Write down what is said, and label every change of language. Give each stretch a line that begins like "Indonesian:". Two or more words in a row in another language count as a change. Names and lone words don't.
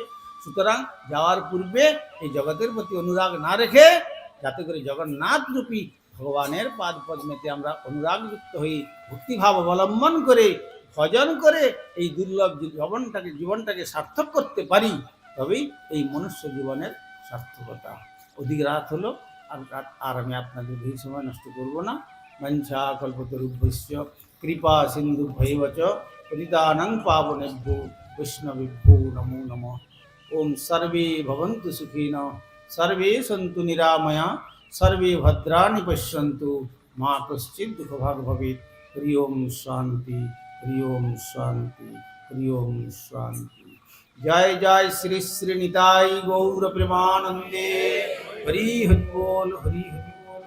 Bangla: সুতরাং যাওয়ার পূর্বে এই জগতের প্রতি অনুরাগ না রেখে, যাতে করে জগন্নাথ রূপী ভগবানের পাদ পদ্মেতে আমরা অনুরাগযুক্ত হয়ে ভক্তিভাব অবলম্বন করে ভজন করে এই দুর্লভ জীবনটাকে সার্থক করতে পারি, তবেই এই মনুষ্য জীবনের সার্থকতা। অধিক রাত হলো, আর আমি আপনাদের এই সময় নষ্ট করব না।
Sanskrit: মঞ্চা কল্পতরুভ্যশ্চ কৃপা সিন্ধু ভৈবচ পতিতানাং পাবনেভ্যো বৈষ্ণবেভ্যো নমো নমঃ। ওম সর্বে ভবন্তু সুখিনঃ, সর্বে সন্তু নিরাময়া, সর্বে ভদ্রাণি পশ্যন্তু, মা কশ্চিৎ দুঃখভাগ ভবেৎ। হরি ওম শান্তি, হরি ওম শান্তি, হরি ওম শান্তি।
Bangla: জয় জয় শ্রী শ্রী নিতাই গৌর প্রেমানন্দে। হরি হরি বল, হরি হরি।